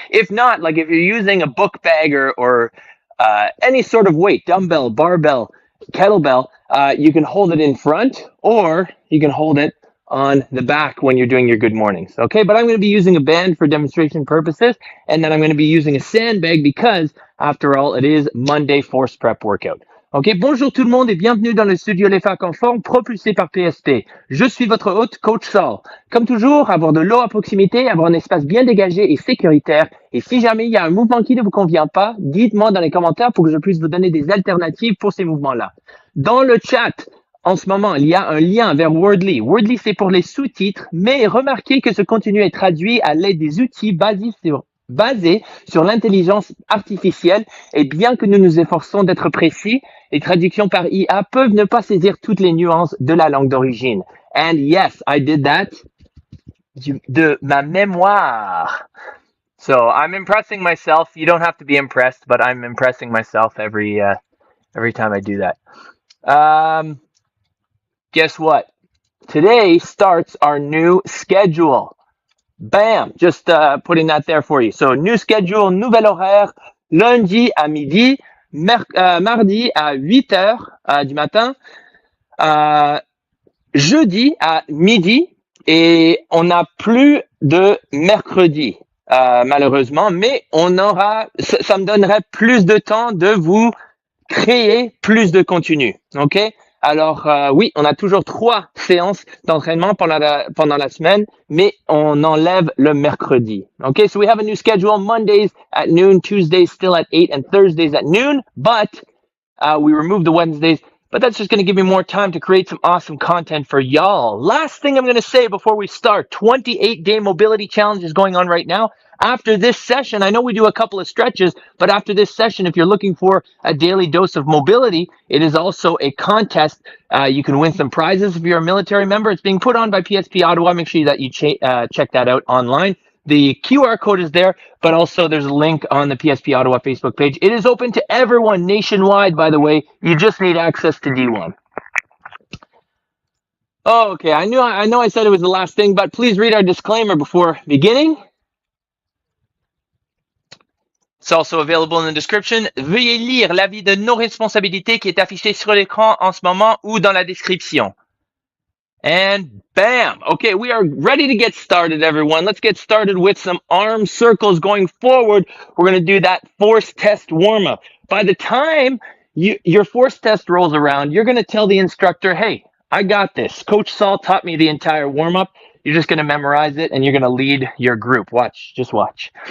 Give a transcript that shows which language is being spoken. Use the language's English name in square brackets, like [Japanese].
[English] If not, like if you're using a book bag or any sort of weight, dumbbell, barbell, kettlebell, you can hold it in front or you can hold it on the back when you're doing your good mornings. Okay, but I'm going to be using a band for demonstration purposes, and then I'm going to be using a sandbag because, after all, it is Monday force prep workout. [French] Ok, bonjour tout le monde et bienvenue dans le studio Les Facs en forme propulsé par PSP. Je suis votre hôte, Coach Saul. Comme toujours, avoir de l'eau à proximité, avoir un espace bien dégagé et sécuritaire. Et si jamais il y a un mouvement qui ne vous convient pas, dites-moi dans les commentaires pour que je puisse vous donner des alternatives pour ces mouvements-là. Dans le chat, en ce moment, il y a un lien vers Wordly. Wordly, c'est pour les sous-titres, mais remarquez que ce contenu est traduit à l'aide des outils basés sur l'intelligence artificielle, et bien que nous nous efforçons d'être précis, les traductions par IA peuvent ne pas saisir toutes les nuances de la langue d'origine. [English] And yes, I did that [French] de ma mémoire. [English] So I'm impressing myself. You don't have to be impressed, but I'm impressing myself every time I do that. Guess what? Today starts our new schedule. Bam! Just putting that there for you. So, new schedule, [French] nouvel horaire, lundi à midi, mardi à 8 heures du matin, jeudi à midi, et on n'a plus de mercredi, malheureusement, mais ça me donnerait plus de temps de vous créer plus de contenu, ok? Alors, oui, on a toujours 3 séances d'entraînement pendant la semaine, mais on enlève le mercredi. [English] Okay, so we have a new schedule, Mondays at noon, Tuesdays still at 8, and Thursdays at noon, but we remove the Wednesdays, but that's just going to give me more time to create some awesome content for y'all. Last thing I'm going to say before we start, 28-day mobility challenge is going on right now. After this session, I know we do a couple of stretches, but after this session, if you're looking for a daily dose of mobility, it is also a contest. You can win some prizes if you're a military member. It's being put on by PSP Ottawa. Make sure that you check that out online. The QR code is there, but also there's a link on the PSP Ottawa Facebook page. It is open to everyone nationwide, by the way. You just need access to D1. Okay, I know I said it was the last thing, but please read our disclaimer before beginning. It's also available in the description. [French] Veuillez lire l'avis de nos responsabilités qui est affiché sur l'écran en ce moment ou dans la description. [English] And bam! Okay, we are ready to get started, everyone. Let's get started with some arm circles going forward. We're going to do that force test warm-up. By the time your force test rolls around, you're going to tell the instructor, hey, I got this. Coach Saul taught me the entire warm-up. You're just going to memorize it, and you're going to lead your group. Watch. Just watch.